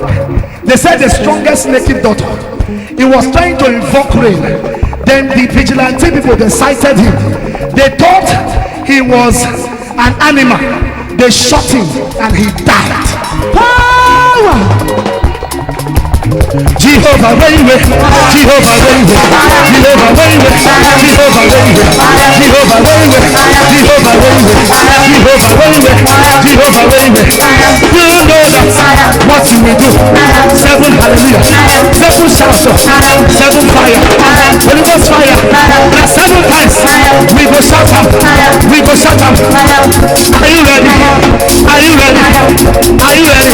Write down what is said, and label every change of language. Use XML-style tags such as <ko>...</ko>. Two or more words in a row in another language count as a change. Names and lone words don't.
<en>They said the strongest native doctor, he was trying to invoke rain. Then the vigilante people, they sighted him. They thought he was an animal. They shot him and he died. Power! Jehovah Rainway, Jehovah Rainway, Jehovah Rainway, Jehovah Rainway, Jehovah Rainway, Jehovah Rainway, Jehovah Rainway, Jehovah Rainway. You know that what you will do. 7 hallelujah, 7 shouts, 7 fire, Holy Ghost fire. Now 7 times we go shout out, we go shout out. Are you ready? Are you ready? Are you ready?</en>